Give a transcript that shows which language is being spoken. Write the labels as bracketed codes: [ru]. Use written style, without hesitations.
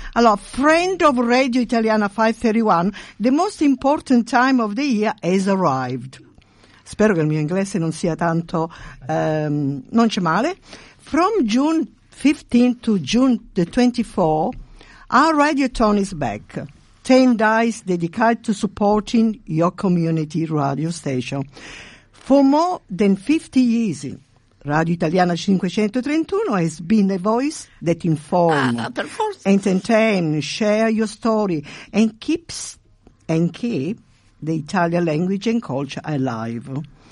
[en] Allora, friend of Radio Italiana 531, the most important time of the year has arrived. [it] Spero che il mio inglese non sia tanto, non c'è male. [en] From June 15 to June the 24, our Radio Tone is back. 10 days dedicated to supporting your community radio station. For more than 50 years, Radio Italiana 531 has been a voice that informs, entertains, shares your story and keep the Italian language and culture alive.